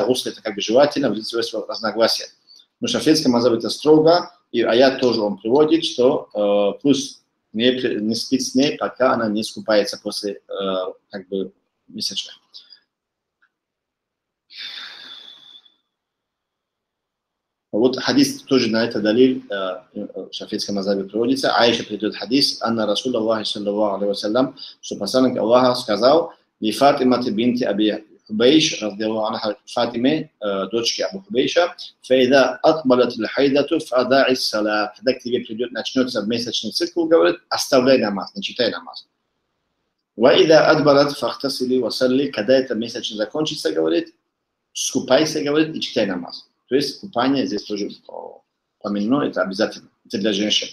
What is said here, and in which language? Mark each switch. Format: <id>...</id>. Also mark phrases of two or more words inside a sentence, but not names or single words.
<ru>Гусля это как бы желательно, в лице разногласия. Но в шафийском мазхабе это строго, и аят тоже он приводит, что пусть не спит с ней, пока она не скупается после как бы месячных. Вот хадис тоже на это далиль в шафийском мазхабе приводится. Аиша приведет хадис:</ru> <ar>«أن رسول الله صلى الله عليه وسلم»,</ar> <ru>что посланник Аллаха сказал:</ru> <ar>«لفاطمة بنت أبي حبيش رضي الله عنها,</ar> <ru>Фатиме, дочке Абу Хубейша,</ru> <ar>فإذا أقبلت الحيضة فدعي الصلاة».</ar> <ru>Когда к тебе придет, начнется месячный цикл, говорит, оставляй намаз, не читай намаз.</ru> <ar>«وإذا أدبرت فاغتسلي وصلي»,</ar> <ru>когда это месячный закончится, говорит, скупайся, говорит, и читай намаз. То есть купание здесь тоже помянено, это обязательно, это для женщин.</ru>